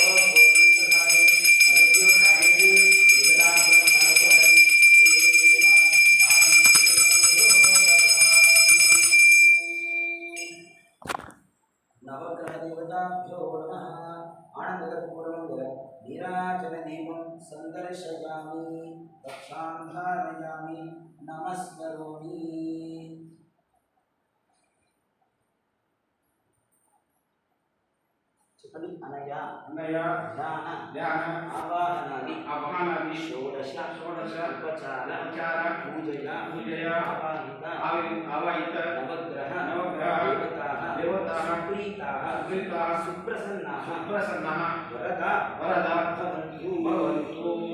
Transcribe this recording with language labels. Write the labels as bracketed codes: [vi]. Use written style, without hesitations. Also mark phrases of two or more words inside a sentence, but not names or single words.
[sa] नवग्रह देवताभ्यो नमः आनंदकर्पूरमंगल नीराजन दीपं संदर्शयामि रक्षां धारयामि नमस्करोमि చెప్పండి అనయ ధ్యాన ఆవాహనాది షోడశ ఉపచార పూజయ ఆవాహిత నవగ్రహ దేవతాః సుప్రీతాః సుప్రసన్నాః వరద భవంతు